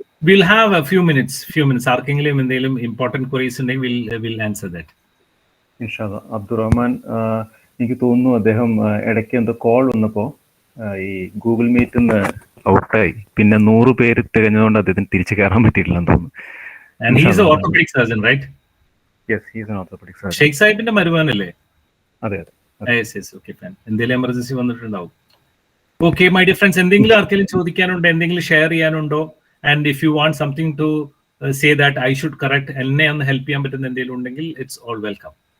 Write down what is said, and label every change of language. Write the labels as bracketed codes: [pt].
[en] We'll have a few minutes. [ml] ആർക്കെങ്കിലും എന്തെങ്കിലും important queries ഉണ്ടെങ്കിൽ [en] we'll answer that. [ml] ഇൻഷാല്ലാ. അബ്ദുറഹ്മാൻ, എനിക്ക് തോന്നുന്നു അദ്ദേഹം ഇടയ്ക്ക് എന്തോ കോൾ വന്നപ്പോൾ ഈ ഗൂഗിൾ മീറ്റിൽ നിന്ന് ഔട്ടായി. പിന്നെ 100 പേര് തികഞ്ഞതുകൊണ്ട് അദ്ദേഹത്തിന് തിരിച്ചു കയറാൻ പറ്റിയിട്ടില്ലെന്ന് തോന്നുന്നു. [en] And he is an orthopedic surgeon, right? Yes, he is an orthopedic surgeon. [ml] Sheikh സാഹിബിന്റെ മരുമാനല്ലേ? അതെ. [en] Yes, okay, fine. [ml] എന്തെങ്കിലും എമർജൻസി വന്നിട്ടുണ്ടാവും. [en] Okay, my dear friends, [ml] എന്തെങ്കിലും ആർക്കെങ്കിലും ചോദിക്കാനുണ്ടോ, എന്തെങ്കിലും share ചെയ്യാനുണ്ടോ? [en] and if you want something to say that I should correct, [ml] എന്നെ ഒന്ന് help ചെയ്യാൻ പറ്റുന്ന എന്തെങ്കിലും ഉണ്ടെങ്കിൽ [en] It's all welcome.